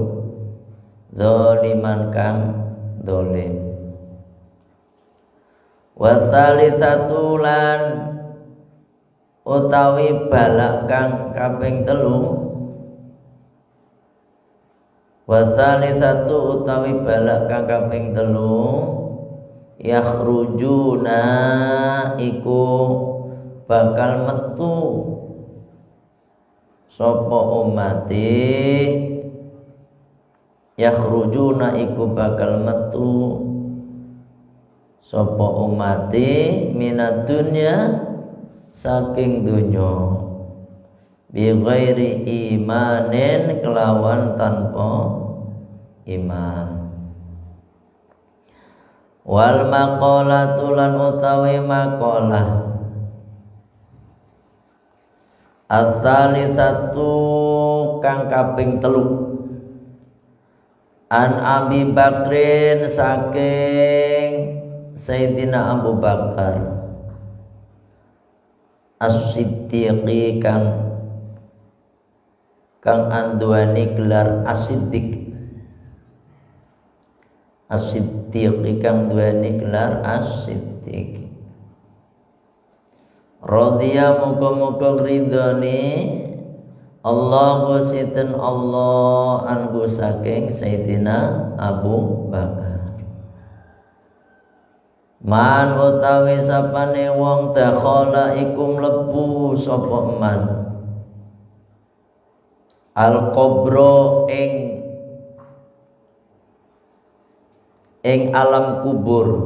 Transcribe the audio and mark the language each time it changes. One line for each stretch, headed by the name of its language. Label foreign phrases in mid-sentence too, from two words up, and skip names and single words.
Javanese: zaliman kang dolim wasalisatu lan utawi balak kang kaping 3 wasalisatu utawi balak kang kaping 3 yakhrujuna iku bakal metu sapa umati yakhrujuna iku bakal metu sapa umati
Arabic: minad dunya
Javanese: saking dunya
Arabic: bi ghairi imanin
Javanese: kelawan tanpa iman
Arabic: wal maqalatu
Javanese: lan utawi maqalah as-salisatu kang kaping 3
Arabic: an Abi Bakrin
Javanese: saking Sayyidina Abu Bakar As-Siddiqi kang anduani gelar As-Siddiq As-Siddiqi kang duani gelar As-Siddiq radhiya muga-muga ridhoni Allah sinten Allah anhu saking Sayyidina Abu Bakar man utawi sapane wong dakhala iku mlebu sapa
Arabic: man al qabro
Javanese: ing alam kubur